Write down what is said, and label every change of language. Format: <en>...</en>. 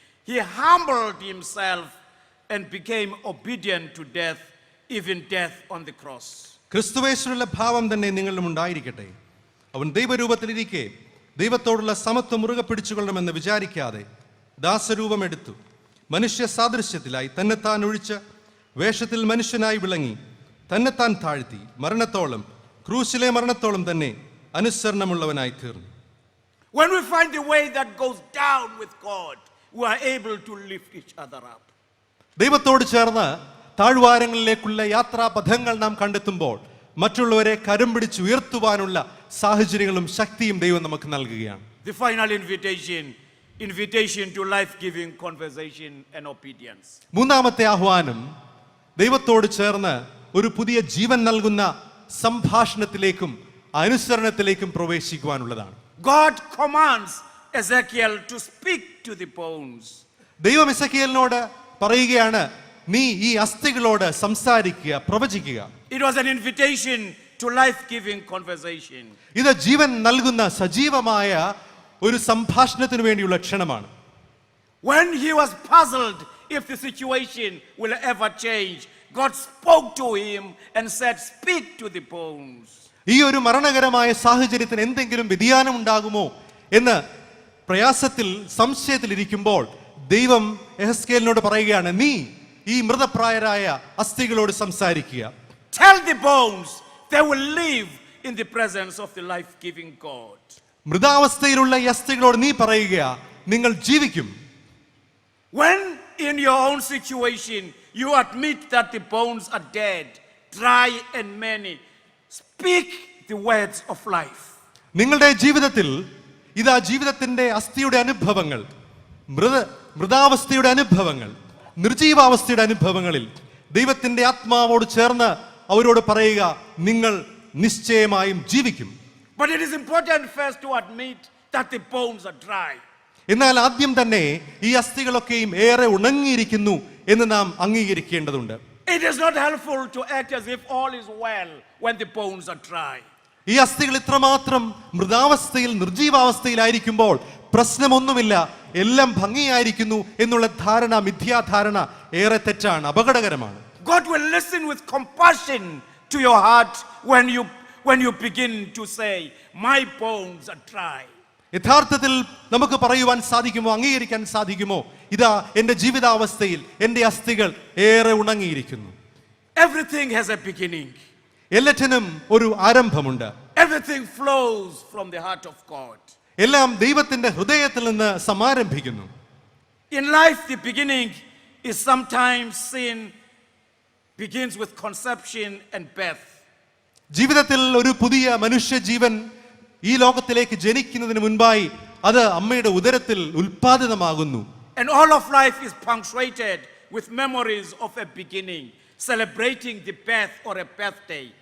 <en>He humbled himself and became obedient to death, even death on the cross.</en> <ml>ക്രിസ്തുവേശുവിലുള്ള ഭാവം തന്നെ നിങ്ങളിലും ഉണ്ടായിരിക്കട്ടെ. അവൻ ദൈവരൂപത്തിലിരിക്കെ ദൈവത്തോടുള്ള സമത്വം മുറുകെ പിടിച്ചുകൊള്ളണമെന്ന് വിചാരിക്കാതെ ദാസരൂപമെടുത്തു. മനുഷ്യ സാദൃശ്യത്തിലായി തന്നെത്താൻ ഒഴിച്ച് വേഷത്തിൽ മനുഷ്യനായി വിളങ്ങി തന്നെത്താൻ താഴ്ത്തി മരണത്തോളം, ക്രൂശിലെ മരണത്തോളം തന്നെ അനുസരണമുള്ളവനായി തീർന്നു.</ml> <en>When we find the way that goes down with God, we are able to lift each other up.</en> <ml>ദൈവത്തോട് ചേർന്ന് താഴ്വാരങ്ങളിലേക്കുള്ള യാത്രാപഥങ്ങൾ നാം കണ്ടെത്തുമ്പോൾ മറ്റുള്ളവരെ കരം പിടിച്ച് ഉയർത്തുവാനുള്ള സാഹചര്യങ്ങളും ശക്തിയും ദൈവം നമുക്ക് നൽകുകയാണ്.</ml> <en>The final invitation to life-giving conversation and obedience.</en> <ml>മൂന്നാമത്തെ ആഹ്വാനം ദൈവത്തോട് ചേർന്ന് ഒരു പുതിയ ജീവൻ നൽകുന്ന സംഭാഷണത്തിലേക്കും അനുസരണത്തിലേക്കും പ്രവേശിക്കുവാനുള്ളതാണ്.</ml> <en>God commands Ezekiel to speak to the bones.</en> <ml>ദൈവം എസെക്കിയേലിനോട് പറയുകയാണ്, നീ ഈ അസ്ഥികളോട് സംസാരിക്കുക, പ്രവചിക്കുക.</ml> <en>It was an invitation to life-giving conversation.</en> <ml>ഇത് ജീവൻ നൽകുന്ന സജീവമായ ഒരു സംഭാഷണത്തിന് വേണ്ടിയുള്ള ക്ഷണമാണ്.</ml> <en>When he was puzzled if the situation will ever change, God spoke to him and said, "Speak to the bones."</en> <ml>ഈ ഒരു മരണകരമായ സാഹചര്യത്തിന് എന്തെങ്കിലും വ്യതിയാനം ഉണ്ടാകുമോ എന്ന് പ്രയാസത്തിൽ, സംശയത്തിൽ ഇരിക്കുമ്പോൾ ദൈവം യെഹെസ്കേലിനോട് പറയുകയാണ്, നീ ഈ മൃതപ്രായരായ അസ്ഥികളോട് സംസാരിക്കുക.</ml> <en>Tell the bones they will live in the presence of the life-giving God.</en> <ml>മൃതാവസ്ഥയിലുള്ള ഈ അസ്ഥികളോട് നീ പറയുക, നിങ്ങൾ ജീവിക്കും.</ml> <en>When in your own situation you admit that the bones are dead, dry and many, speak the words of life.</en> <ml>നിങ്ങളുടെ ജീവിതത്തിൽ ഇതാ ജീവിതത്തിന്റെ അസ്ഥിയുടെ അനുഭവങ്ങൾ, മൃതാവസ്ഥയുടെ അനുഭവങ്ങൾ, നിർജീവാവസ്ഥയുടെ അനുഭവങ്ങളിൽ ദൈവത്തിന്റെ ആത്മാവോട് ചേർന്ന് അവരോട് പറയുക, നിങ്ങൾ നിശ്ചയമായും ജീവിക്കും.</ml> <en>But it is important first to admit that the bones are dry.</en> <ml>എന്നാൽ ആദ്യം തന്നെ ഈ അസ്ഥികളൊക്കെയും ഏറെ ഉണങ്ങിയിരിക്കുന്നു എന്ന് നാം അംഗീകരിക്കേണ്ടതുണ്ട്.</ml> <en>It is not helpful to act as if all is well when the bones are dry.</en> <ml>ഈ അസ്ഥികൾ ഇത്രമാത്രം മൃതാവസ്ഥയിൽ, നിർജീവാവസ്ഥയിലായിരിക്കുമ്പോൾ പ്രശ്നമൊന്നുമില്ല, എല്ലാം ഭംഗിയായിരിക്കുന്നു എന്നുള്ള ധാരണ, മിഥ്യാധാരണ ഏറെ തെറ്റാണ്, അപകടകരമാണ്.</ml> <en>God will listen with compassion to your heart when you begin to say, "My bones are dry."</en> <ml>യഥാർത്ഥത്തിൽ നമുക്ക് പറയുവാൻ സാധിക്കുമോ, അംഗീകരിക്കാൻ സാധിക്കുമോ, ഇതാ എന്റെ ജീവിതാവസ്ഥയിൽ എന്റെ അസ്ഥികൾ ഏറെ ഉണങ്ങിയിരിക്കുന്നു.</ml> <en>Everything has a beginning.</en> <ml>എല്ലാറ്റിനും ഒരു ആരംഭമുണ്ട്.</ml> <en>Everything flows from the heart of God.</en> <ml>എല്ലാം ദൈവത്തിന്റെ ഹൃദയത്തിൽ നിന്ന് സമാരംഭിക്കുന്നു.</ml> <en>In life, the beginning is sometimes seen begins with conception and birth.</en> <ml>ജീവിതത്തിൽ ഒരു പുതിയ മനുഷ്യജീവൻ ഈ ലോകത്തിലേക്ക് ജനിക്കുന്നതിന് മുൻപായി അത് അമ്മയുടെ ഉദരത്തിൽ ഉൽപാദിതമാകുന്നു.</ml> <en>And all of life is punctuated with memories of a beginning, celebrating the birth or a birthday</en>